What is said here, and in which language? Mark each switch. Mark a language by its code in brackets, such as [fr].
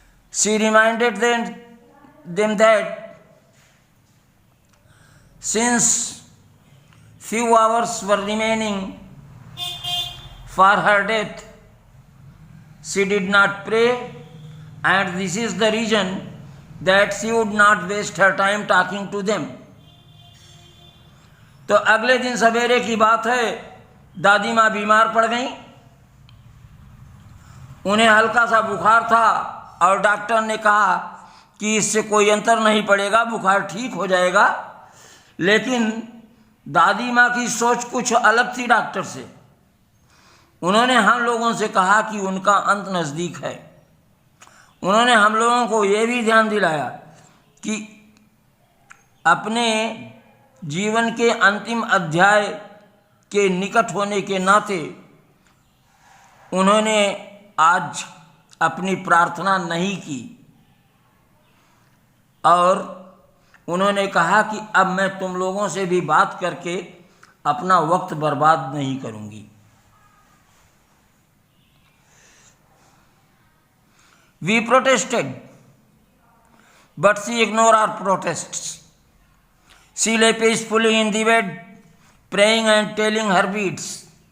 [en] She reminded them that since few hours were remaining for her death, she did not pray, and this is the reason that she would not waste her time talking to them. [hi] तो अगले दिन सवेरे की बात है, दादी माँ बीमार पड़ गईं। उन्हें हल्का सा बुखार था और डॉक्टर ने कहा कि इससे कोई अंतर नहीं पड़ेगा, बुखार ठीक हो जाएगा। लेकिन दादी माँ की सोच कुछ अलग थी डॉक्टर से। उन्होंने हम लोगों से कहा कि उनका अंत नज़दीक है। उन्होंने हम लोगों को ये भी ध्यान दिलाया कि अपने जीवन के अंतिम अध्याय के निकट होने के नाते उन्होंने आज अपनी प्रार्थना नहीं की और उन्होंने कहा कि अब मैं तुम लोगों से भी बात करके अपना वक्त बर्बाद नहीं करूंगी। [en] We protested, but she ignored our protests. She lay peacefully in the bed, praying and telling her beads.